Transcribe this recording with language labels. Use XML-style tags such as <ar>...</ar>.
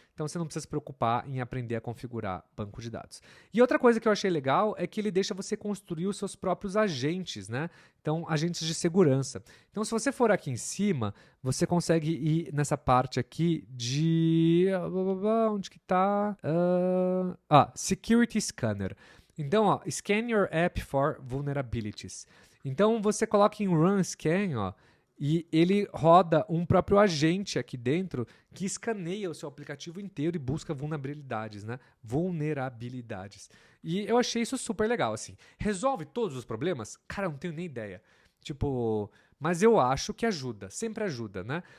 <pt>Então você não precisa se preocupar em aprender a configurar banco de dados. E outra coisa que eu achei legal é que ele deixa você construir os seus próprios agentes, né? Então, agentes de segurança. Então, se você for aqui em cima, você consegue ir nessa parte aqui de... Onde que tá? Security Scanner. Então, ó,</pt> <en>scan your app for vulnerabilities.</en> <pt>Então, você coloca em Run Scan, ó, e ele roda um próprio agente aqui dentro que escaneia o seu aplicativo inteiro e busca vulnerabilidades, né? Vulnerabilidades. E eu achei isso super legal, assim. Resolve todos os problemas? Cara, eu não tenho nem ideia. Tipo, mas eu acho que ajuda, sempre ajuda, né?</pt>